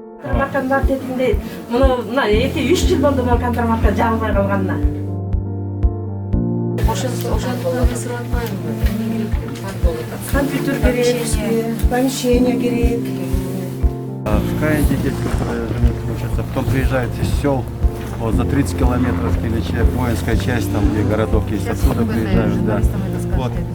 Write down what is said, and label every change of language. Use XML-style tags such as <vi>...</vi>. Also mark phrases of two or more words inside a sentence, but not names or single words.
<ky>контрмарканы бар дедимде, мына 2-3 жыл болду мен контрмарка жабылбай калганына. Ошентип ысырып атпайбы? Эмне керек? Компьютер керек, помещение керек.</ky> <ru>В Каинде дети, которые живут, учатся, потом приезжают из сел вот, за 30 километров или воинская часть, там где городок есть, отсюда приезжают. Да. Вот.</ru>